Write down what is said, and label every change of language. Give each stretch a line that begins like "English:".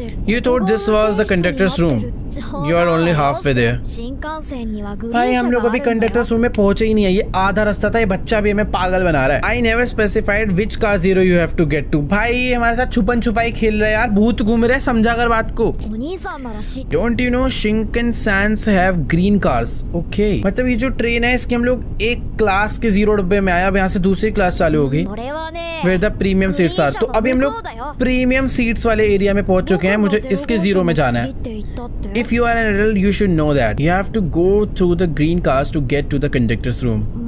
English: You thought this was the conductor's room. You are only halfway there.
Hindi: भाई हम लोग अभी कंडक्टर्स रूम में पहुंचे ही नहीं है, ये आधा रास्ता था। ये बच्चा भी हमें पागल बना रहा है।
English: I never specified which car 0 you have to get to.
Hindi: भाई ये हमारे साथ छुपन छुपाई खेल रहा है यार, भूत घूम रहे हैं, समझा कर बात को।
English: Don't you know Shinkansen have green cars? Okay.
Hindi: मतलब ये जो ट्रेन है इसके हम लोग एक क्लास के 0 डब्बे में आए, अब यहाँ से दूसरी क्लास चालू होगी।
English: Where the premium seats are.
Hindi: तो अभी हम लोग प्रीमियम सीट्स वाले एरिया में पहुंच चुके हैं। मुझे इसके 0 में जाना है।
English: If you are an adult, you should know that. You have to go through the green cars to get to the conductor's room.